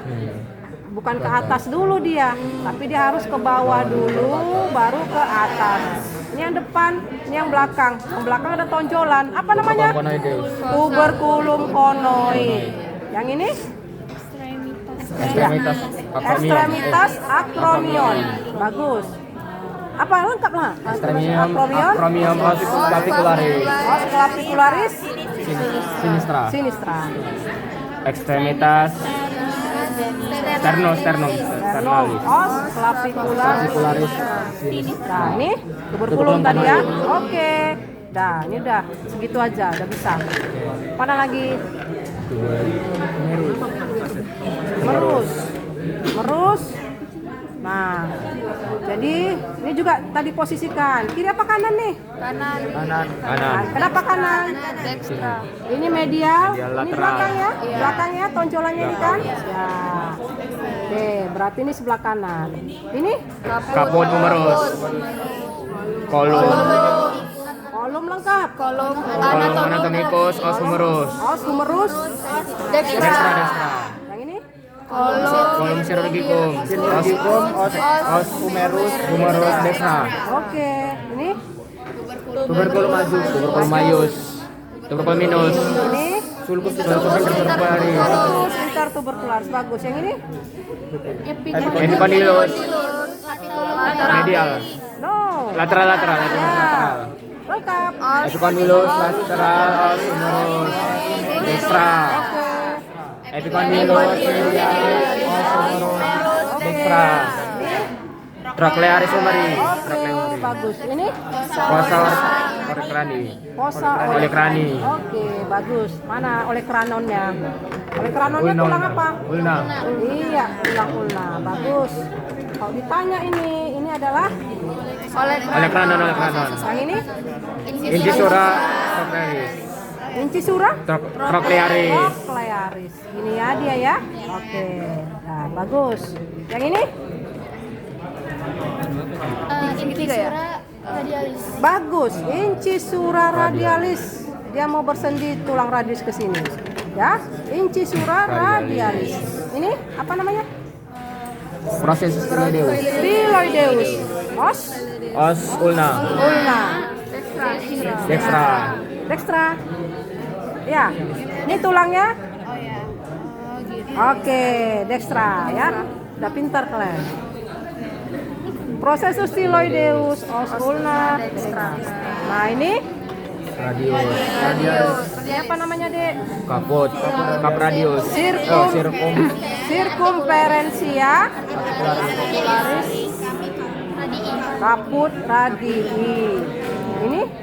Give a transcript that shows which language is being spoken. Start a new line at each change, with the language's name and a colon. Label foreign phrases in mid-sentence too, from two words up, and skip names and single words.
Indonesian: Bukan ke atas dulu dia, tapi dia harus ke bawah dulu, baru ke atas. Ini yang depan, ini yang belakang. Yang belakang ada tonjolan. Apa namanya?
Latin: Tuberculum conoid.
Indonesian: Yang ini?
Latin: Ekstremitas acromion. Bagus.
Indonesian: Apa lengkap lah?
Latin: Acromion os clavicularis. Os clavicularis Sinistra. Ekstremitas Sternum. os clavicularis sinistra.
Indonesian: Ini tuberculum tadi ya. Oke. Dah, ini udah segitu aja, udah bisa. Mana lagi? Merus. Nah, jadi ini juga tadi posisikan. Kiri apa kanan nih? Kanan. Kenapa kanan? Ini medial, ini lateral. belakang ya? Belakang ya, tonjolannya ini kan? Ya. Oke, berarti ini sebelah kanan. Ini?
Latin: Caput humerus.
Indonesian: Kolom lengkap.
Latin: Kolom anatomicus os humerus. Os humerus. Dextra.
Indonesian: Yang ini?
Latin: Kolom chirurgicum. Os humerus dextra.
Indonesian: Oke, ini?
Latin: Tuberculum majus. Tuberculum minus.
Indonesian: Ini?
Latin: Sulcus intertubercularis. Sulcus intertubercularis.
Indonesian: Bagus. Yang ini?
Latin: Epicondylus. Medial. No. Lateral.
Indonesian: Lengkap.
Latin: Epicondylus lateral os humerus dextra. Epicondylus medialis os humerus dextra. Trochlearis humeri.
Indonesian: Bagus. Ini?
Latin: Fossa olecrani. Fossa Olecrani.
Indonesian: Oke, bagus. Mana olecranonnya? Olecranonnya tulang apa? Ulna. Iya, tulang ulna. Bagus. Kalau ditanya ini adalah Olecranon. yang ini?
Latin: Incisura trochlearis. Incisura? Trochlearis. Trochlearis.
Indonesian: Ini ya dia ya. Oke. Nah, bagus. Yang ini? Bagus.
Latin: Incisura radialis.
Indonesian: Dia mau bersendi tulang radius ke sini. Ya,
Latin: incisura radialis.
Indonesian: Ini apa namanya?
Latin: Prosesus styloideus. Styloideus. Os ulna. Dextra.
Indonesian: Ya. Ini tulangnya? Oke, dextra ya. Udah pintar kalian.
Latin: Prosesus styloideus, os ulna, dextra.
Indonesian: Nah, ini Radius. Ini apa namanya, Dek?
Latin: Kaput. Kap radius. Sirkumferensia. Kaput radii. Ini?